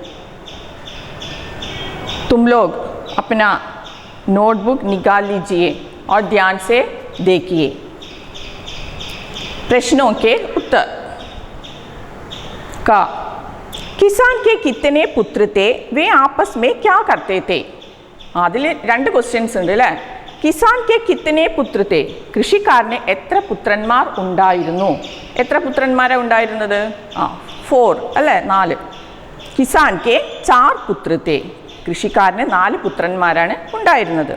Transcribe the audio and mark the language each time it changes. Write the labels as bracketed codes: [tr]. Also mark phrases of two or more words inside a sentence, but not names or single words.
[hi] तुम लोग अपना नोटबुक निकाल लीजिए और ध्यान से देखिए। प्रश्नों के उत्तर का किसान के कितने पुत्र थे, वे आपस में क्या करते थे? [ml] അതിൽ രണ്ട് ക്വസ്റ്റ്യൻസ് ഉണ്ട് അല്ലേ? [hi] किसान के कितने पुत्र थे, [ml] കൃഷിക്കാരന് എത്ര പുത്രന്മാർ ഉണ്ടായിരുന്നു? എത്ര പുത്രന്മാരാണ് ഉണ്ടായിരുന്നത്? 4 അല്ലേ, 4. [hi] किसान के 4 पुत्र थे, [ml] കൃഷിക്കാരന് 4 പുത്രന്മാരാണ് ഉണ്ടായിരുന്നത്.